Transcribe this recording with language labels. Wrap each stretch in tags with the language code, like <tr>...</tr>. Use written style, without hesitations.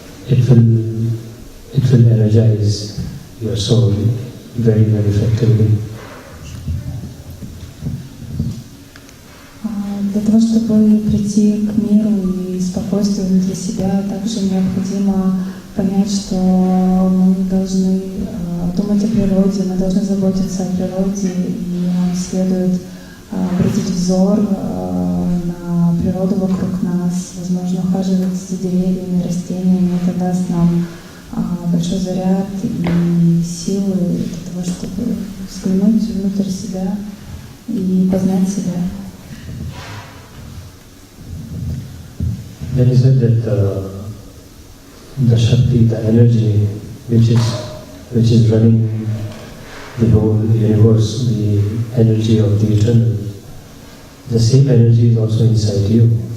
<en>It will energize your soul very, very effectively.</en> <ru>Для того, чтобы прийти к миру и спокойствию внутри себя, также необходимо понять, что мы должны думать о природе, мы должны заботиться о природе, и нам следует обратить взор на природу вокруг нас, возможно, ухаживать за деревьями, растениями. Это даст нам большой заряд и силы для того, чтобы взглянуть внутрь себя и познать себя.</ru> <en>Then he said that the Shakti, the energy which is running the whole universe, the energy of the eternal, the same energy is also inside you.</en>